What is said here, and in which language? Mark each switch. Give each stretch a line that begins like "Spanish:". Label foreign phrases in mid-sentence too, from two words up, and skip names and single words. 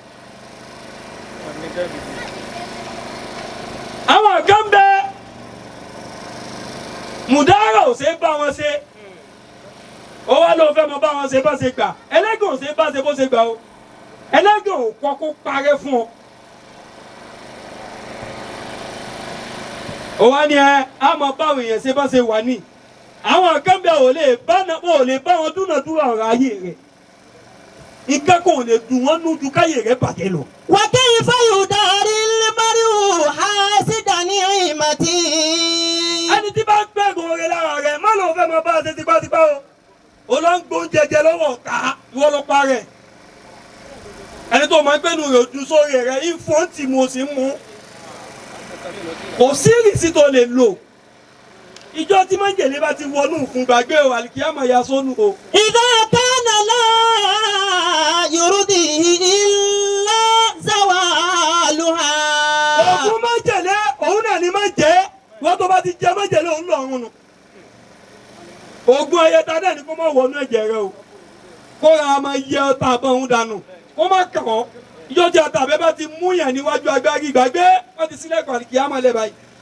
Yoruba: àwọn kan bẹ mùdárà ò ṣe é bá wọn ṣe ó wá ló fẹ́ mọ bá wọn ṣe bá ṣe gbà ẹlẹ́gàn ò ṣe é bá ṣe bó ṣe gbà o ẹlẹ́gàn ò kọ́ kó parẹ́ fún ọ. ó wá ní á mọ báwọn èèyàn ṣe bá ṣe wà ní àwọn kan bẹ ò lè bá wọn dúnàdúrà ọ̀rọ̀ ayé rẹ̀ nǹkan kò lè dùn wọ́n nú ju káyè rẹ̀ bàjẹ́ lọ.
Arabic: وكيف يداري المرء حاسدا نعمتي.
Yoruba: ẹni tí bá ń gbẹ̀gùn oore lára rẹ̀ má ló fẹ́ mọ bá a ṣe tipátipá o olóńgbò ń jẹjẹ lọ́wọ́ ọ̀tá ìwọ ló pa rẹ̀ ẹni tó máa ń gbẹ́nu rẹ̀ ojú sórí rẹ̀ ìfọ́ǹtì mo sì ń mú kò sí ìrìsí tó lè lò ìjọ tí májèlé bá ti wọnú fún gbàgbé o àlìkíyàmọ̀ ya sónú o.
Arabic: إذا كان لا يرضيه إلا زوالها.
Yoruba: ògùn májèlé òun náà ni má jẹ́ wọ́n tó bá ti jẹ májèlé òun lọ́rùn nù. ògùn ayẹta náà ni kó má wọnú ẹ̀jẹ̀ rẹ o kó ra máa yẹ ọta àbọ̀ òun dànù kó má kàn ọ́ ìjọ tí ọta àbẹ́ bá ti mú yàn níwájú agbárí gbàgbé wọ́n ti sílẹ̀kùn àlìkíyàmọ̀ lẹ́ báyìí.